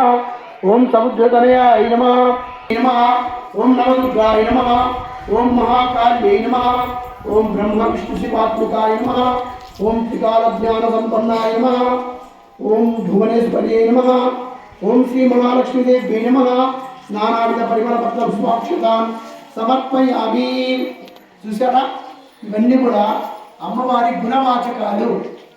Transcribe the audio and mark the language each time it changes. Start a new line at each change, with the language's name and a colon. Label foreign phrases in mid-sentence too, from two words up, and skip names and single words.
Sanskrit: ओम समुद्रतनयाय नमः। ओम नवदुर्गाय नमः। ओम महाकाल्यै नमः। ओम ब्रह्म विष्णु शिवात्मकाय नमः। ओम त्रिकालज्ञान संपन्नाय नमः। ओम भुवनेश्वर्यै नमः। ओम श्री महालक्ष्मी देव्यै नमः। नानाविध परिमళ పత్ర పుష్పాక్షతాం సమర్పయామి।
Telugu: చూసారా, ఇవన్నీ కూడా అమ్మవారి గుణవాచకాలు.